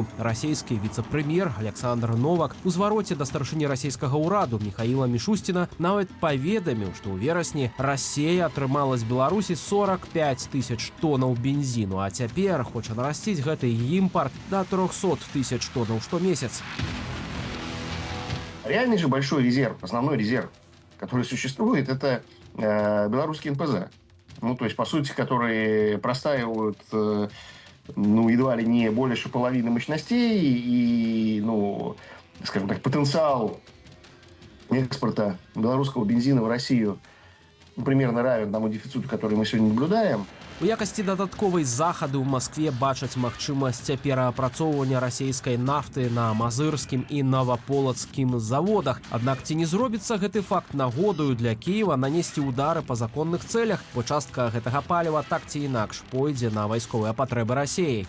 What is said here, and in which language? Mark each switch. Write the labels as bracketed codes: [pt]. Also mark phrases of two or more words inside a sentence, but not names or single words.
[be] Расійскі віцэ-прэм'ер Александр Новак у звароце да старшыні расійскага ўраду Міхаіла Мішусціна нават паведаміў, што ў верасні Расія атрымала з Беларусі 45 тысяч тоннаў бензіну, а цяпер хоча нарасціць гэты імпарт да 300 тысяч тоннаў штомесяц. [ru] Реальный же большой резерв, основной резерв, который существует, это белорусский НПЗ. Ну, то есть, по сути, которые простаивают, ну, едва ли не больше половины мощностей, и, ну, скажем так, потенциал экспорта белорусского бензина в Россию примерно равен тому дефициту, который мы сегодня наблюдаем. [be] У якасці дадатковай захады ў Маскве бачаць магчымасць пераапрацоўвання расійскай нафты на мазырскім і наваполацкім заводах. Аднак ці не зробіцца гэты факт нагодаю для Кіева нанесці ўдары па законных цэлях, бо частка гэтага паліва так ці інакш пойдзе на вайсковыя патрэбы Расіі.